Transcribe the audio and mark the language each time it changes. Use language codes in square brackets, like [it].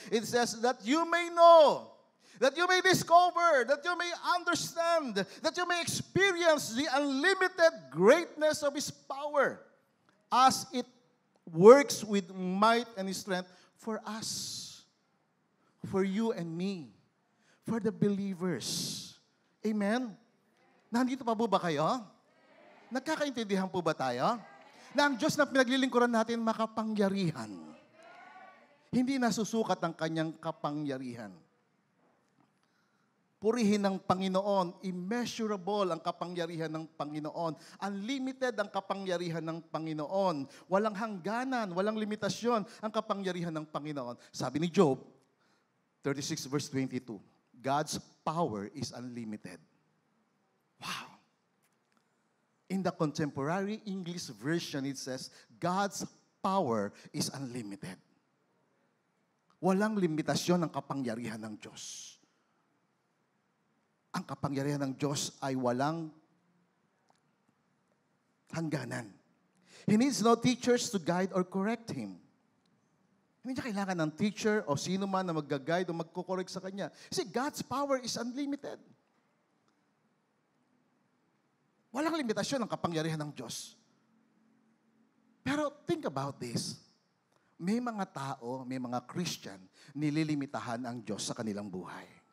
[en] It says that you may know, that you may discover, that you may understand, that you may experience the unlimited greatness of His power as it works with might and strength for us, for you and me, for the believers. [tl] Amen? Nandito pa po ba kayo? Nagkakaintindihan po ba tayo? Na ang Diyos na pinaglilingkuran natin makapangyarihan. Hindi nasusukat ang kanyang kapangyarihan. Purihin ng Panginoon, immeasurable ang kapangyarihan ng Panginoon. Unlimited ang kapangyarihan ng Panginoon. Walang hangganan, walang limitasyon ang kapangyarihan ng Panginoon. Sabi ni [en] Job, 36 verse 22, God's power is unlimited. Wow! In the contemporary English version, it says, God's power is unlimited. [tl] Walang limitasyon ang kapangyarihan ng Diyos. Ang kapangyarihan ng Diyos ay walang hangganan. [en] He needs no teachers to guide or correct Him. [tl] Hindi niya kailangan ng teacher o sino man na mag-guide o magko-correct sa Kanya. [en] Kasi God's power is unlimited. [tl] Walang limitasyon ang kapangyarihan ng Diyos. Pero [en] think about this. [tl] May mga tao, may mga Christian, nililimitahan ang Diyos sa kanilang buhay.